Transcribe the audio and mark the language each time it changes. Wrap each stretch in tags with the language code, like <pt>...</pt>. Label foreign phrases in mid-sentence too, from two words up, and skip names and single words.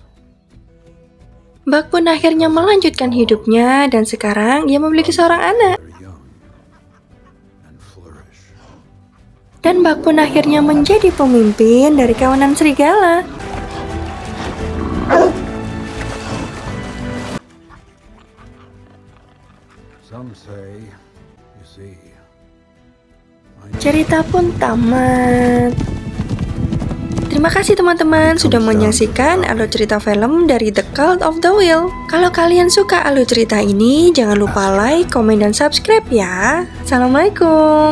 <id>Buck pun akhirnya melanjutkan hidupnya dan sekarang ia memiliki seorang anak.</id> <en>They're young and flourish.</en> <id>Dan Buck pun akhirnya menjadi pemimpin dari kawanan serigala.</id> <en>Some say, you see,</en> <id>Cerita pun tamat. Terima kasih teman-teman sudah menyaksikan alur cerita film dari The Cult of the Will. Kalau kalian suka alur cerita ini, jangan lupa like, komen, dan subscribe ya.</id>